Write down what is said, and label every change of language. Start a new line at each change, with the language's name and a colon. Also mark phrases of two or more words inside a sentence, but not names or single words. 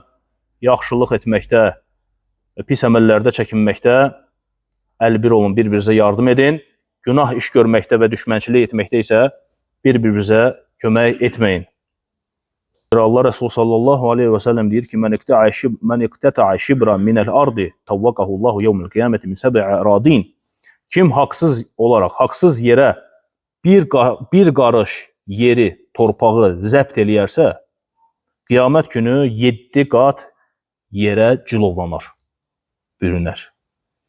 Azerbaijani: Yaxşılıq etməkdə, pis əməllərdə çəkinməkdə əlbir olun, bir-birinizə yardım edin. Günah iş görməkdə və düşmənçilik etməkdə isə bir-birinizə kömək etməyin. Allah Resulü
Arabic: صلى الله عليه وسلم
Azerbaijani: deyir ki:
Arabic: "من اقتطع شبرا من الأرض طوقه الله يوم القيامة من سبع أرضين." Kim haqsız olaraq, haqsız yerə bir qarış yeri, torpağı zəbt eləyərsə, qiyamət günü 7 qat yerə cilovlanar, bürünər.